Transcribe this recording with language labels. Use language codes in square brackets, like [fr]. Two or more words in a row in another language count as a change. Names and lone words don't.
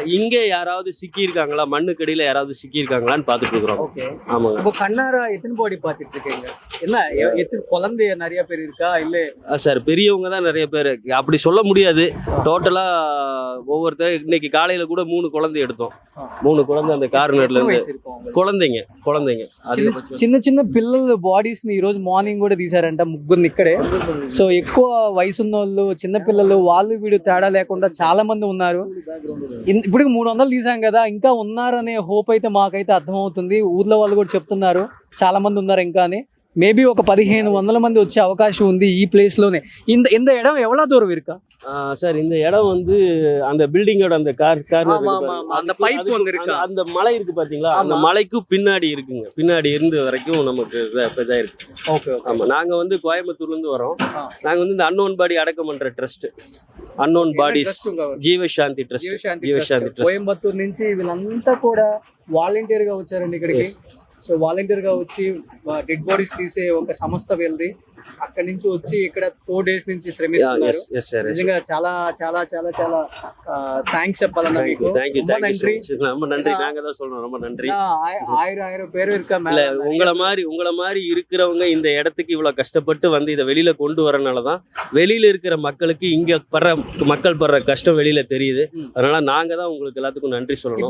[ta] இங்க யாராவது சிக்கி இருக்காங்களா, மண்ணுக்கடியில யாராவது சிக்கி இருக்காங்களான்னு பாத்துட்டு இருக்கிறோம். ஆமாங்க. இப்போ கண்ணாரா எத்தனை பாடி பாத்துட்டு இருக்கீங்க? என்ன எத்தனை குழந்தை நிறைய பேர் இருக்கா? இல்ல சார், பெரியவங்க தான் நிறைய பேர். அப்படி சொல்ல முடியாது. டோட்டலா ஒவ்வொருத்தர் இன்னைக்கு காலையில கூட 3 குழந்தை எடுத்தோம். 3 குழந்தை அந்த கார்னர்ல இருந்து కులందెంగ [te] చిన్న చిన్న పిల్లల బాడీస్ ని ఈ రోజు మార్నింగ్ కూడా తీసారంట, ముగ్గురిని ఇక్కడే. సో ఎక్కువ వయసు ఉన్న వాళ్ళు, చిన్న పిల్లలు, వాళ్ళు వీడు తేడా లేకుండా చాలా మంది ఉన్నారు. ఇప్పుడు 300 తీసాం కదా, ఇంకా ఉన్నారనే హోప్ అయితే మాకైతే అర్థమవుతుంది. ఊర్లో వాళ్ళు కూడా చెప్తున్నారు చాలా మంది ఉన్నారు ఇంకా అని. மேபி ఒక 1500 మంది వచ్చే అవకాశం ఉంది ఈ ప్లేస్ లోనే. [ta] இந்த இடம் எவ்வளவு தூரம் இருக்கா சார்? இந்த இடம் வந்து அந்த பில்டிங்கோட அந்த அந்த பைப் வந்து இருக்கு, அந்த மலை இருக்கு பாத்தீங்களா, அந்த மலைக்கு பின்னாடி இருக்குங்க. பின்னாடி இருந்து வரைக்கும் நமக்கு இதா இருக்கு. ஓகே. ஆமா, நாங்க வந்து கோயம்புத்தூர்ல இருந்து வரோம். நாங்க வந்து இந்த [en] unknown body [ta] அடக்கம் பண்ற ட்ரஸ்ட், [en] unknown bodies [te] జీవశాంతి ట్రస్ట్. కోయంబత్తూరు నుంచి వీళ్ళంతా కూడా వాలంటీర్ గా వచ్చారండి ఇక్కడికి. సో వాలంటీర్ గా వచ్చి [en] dead bodies [te] తీసే ఒక సంస్థ వెళ్ళి అక్కడి నుంచి వచ్చి ఇక్కడ 4 days నుంచి శ్రమిస్తున్నారు. నిజంగా చాలా చాలా చాలా చాలా థ్యాంక్స్ చెప్పాలన్నా మీకు. [ta] நன்றி. நாங்க தான் சொல்றோம், ரொம்ப நன்றி. ஆயிரம் பேர் இருக்கா மேல. உங்கள மாதிரி இருக்கிறவங்க இந்த இடத்துக்கு இவ்வளவு கஷ்டப்பட்டு வந்து இதை வெளியில கொண்டு வரனாலதான் வெளியில இருக்கிற மக்களுக்கு இங்க மக்கள் படுற கஷ்டம் வெளியில தெரியுது. அதனால நாங்க தான் உங்களுக்கு எல்லாத்துக்கும் நன்றி சொல்லணும்.